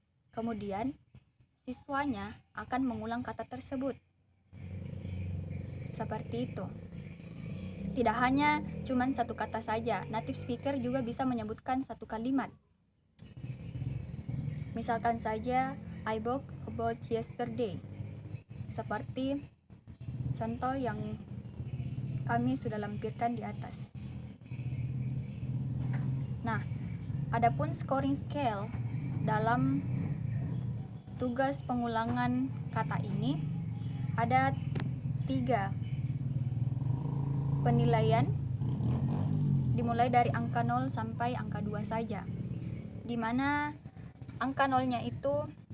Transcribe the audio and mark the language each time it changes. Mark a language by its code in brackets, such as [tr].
[id] Kemudian, siswanya akan mengulang kata tersebut. Seperti itu. Tidak hanya cuman satu kata saja, native speaker juga bisa menyebutkan satu kalimat. Misalkan saja, [en] I woke about yesterday. [id] Seperti contoh yang kami sudah lampirkan di atas. Nah, adapun scoring scale dalam tugas pengulangan kata ini ada 3 penilaian, dimulai dari angka 0 sampai angka 2 saja, di mana angka 0-nya itu